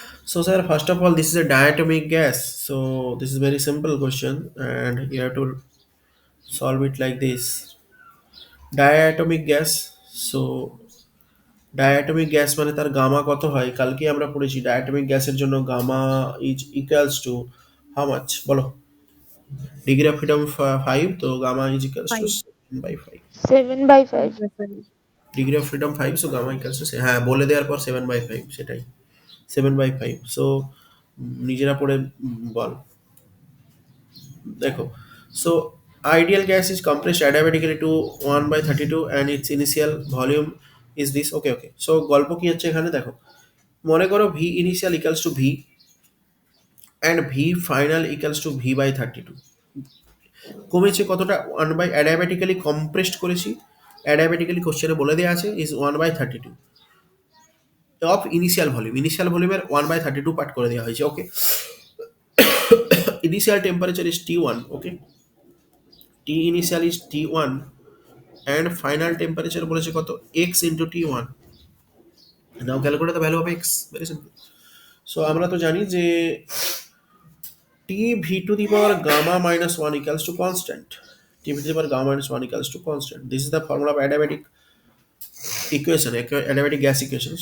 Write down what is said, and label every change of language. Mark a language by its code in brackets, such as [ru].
[en] So sir, first of all, this is a diatomic gas. So this is very simple question and you have to solve it like this. Diatomic gas. [bn] So diatomic gas মানে তার gamma কত হয়, কালকে আমরা পড়েছি diatomic গ্যাসের জন্য [en] gamma is equals to how much [bn] বলো, ডিগ্রি অফ ফ্রিডম 5, তো gamma is equals to 5. 7/5। 7/5। Degree of freedom 5, so gamma equals to, হ্যাঁ বলে দেওয়ার পর 7/5, সেটাই 7/5। সো নিজেরা পড়ে বল। [en] দেখো, so ideal gas is compressed adiabatically to 1/32 and its initial volume is this. [bn] Okay okay, so গল্প কি হচ্ছে এখানে দেখো, মনে করো [en] V initial equals to V and V final equals to V/32। [bn] কমেছে কতটা, 1 বাই অ্যাডিয়াবেটিক্যালি কম্প্রেসড করেছি, অ্যাডিয়াবেটিক্যালি কোশ্চেনে বলে দেওয়া আছে [en] Is 1/32 of initial volume. [bn] Initial ভলিউমের 1/32 পার্ট করে দেওয়া হয়েছে। ওকে, [en] Initial temperature is T1। [bn] Okay, [en] T initial is T1 and final temperature [bn] বলেছে কত, x into T1। [en] Now calculate the value of x। Very simple. [bn] So আমরা তো জানি যে [en] T v to the power gamma minus 1 equals to constant. T v to the power gamma minus 1 equals to constant. This is the formula of adiabatic equation, adiabatic gas equation.